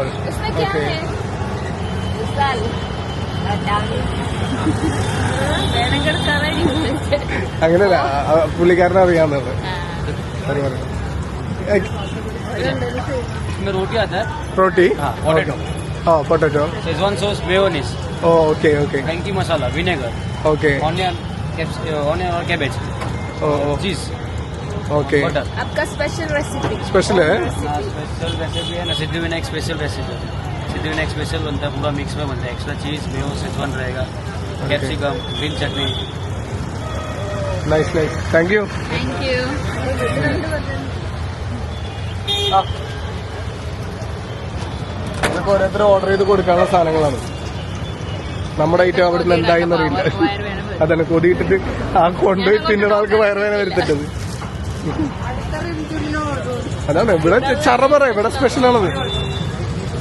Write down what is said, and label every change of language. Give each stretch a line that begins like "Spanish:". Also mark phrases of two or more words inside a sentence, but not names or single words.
Malayalam: ഓക്കെ അങ്ങനെയല്ല, പുള്ളിക്കാരനെ അറിയാവുന്നത്.
English: roti potato Schezwan sauce mayonnaise. okay okay. Frankie masala vinegar. ഓക്കെ onion और cabbage. cheese. ओके बटर.
Hindi: आपका
English: special recipe
Hindi: स्पेशल है.
English: special recipe
Hindi: है ना, सिद्धिविनायक
English: special recipe.
Hindi: सिद्धिविनायक स्पेशल बनता है, पूरा मिक्स में बनता है.
English: extra cheese mayo Schezwan रहेगा, capsicum green chutney. nice nice thank you. thank you.
Malayalam: ഇതൊക്കെ ഓരോരുത്തർ ഓർഡർ ചെയ്ത് കൊടുക്കാനുള്ള സാധനങ്ങളാണ്. നമ്മുടെ ഐറ്റം അവിടുന്ന് എന്തായെന്ന് അറിയില്ല. അതന്നെ കൊതിയിട്ടിട്ട് ആ കൊണ്ടുപോയി പിന്നീട് ആൾക്ക് വയറുവേന വരുത്തിട്ടത്. അതാണ് ഇവിടെ ചറ പറ, ഇവിടെ സ്പെഷ്യലാണത്.